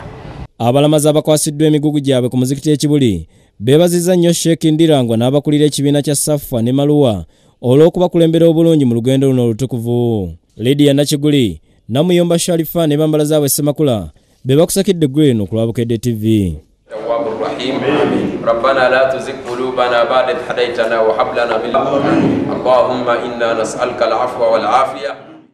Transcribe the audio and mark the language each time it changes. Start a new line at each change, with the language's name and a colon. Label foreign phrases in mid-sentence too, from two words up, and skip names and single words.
Ganda: Abalamazi abakwasiddwa emigugu gyabwe ku muzikiti ekibuli beebazizza nnyo Sheikh Ndirangwa n'abakulira ekibiina kya Safwa ne Maluwa olw'okubakulembera obulungi mu lugendo luno olutukuvu. Lydia Nakiguli Namuyomba Sharifa ne bambala zaabwe Ssemakula be bakusakidde gweno ku Bukedde TV.
Arabic: ربنا لا تزغ قلوبنا بعد إذ هديتنا وهب لنا من لدنك اللهم إنا نسألك العفو والعافية